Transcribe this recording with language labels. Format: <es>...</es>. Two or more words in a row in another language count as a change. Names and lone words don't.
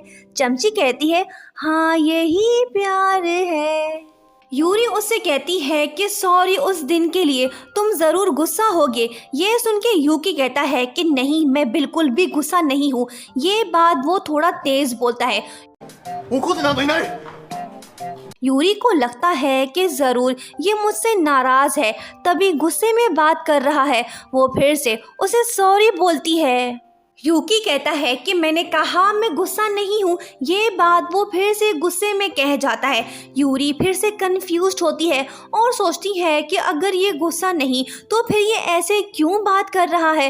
<hi>चमची कहती है हाँ यही प्यार है। यूरी उससे कहती है कि सॉरी उस दिन के लिए, तुम ज़रूर गुस्सा होगे। ये सुन के यूकी कहता है कि नहीं, मैं बिल्कुल भी गुस्सा नहीं हूँ। ये बात वो थोड़ा तेज़ बोलता है।</hi> <ja>怒ってなんかいない。</ja> <hi>यूरी को लगता है कि ज़रूर ये मुझसे नाराज़ है, तभी गुस्से में बात कर रहा है। वो फिर से उसे सॉरी बोलती है। यूकी कहता है कि मैंने कहा मैं गुस्सा नहीं हूँ। ये बात वो फिर से गुस्से में कह जाता है। यूरी फिर से कंफ्यूज्ड होती है और सोचती है कि अगर ये गुस्सा नहीं तो फिर ये ऐसे क्यों बात कर रहा है।</hi>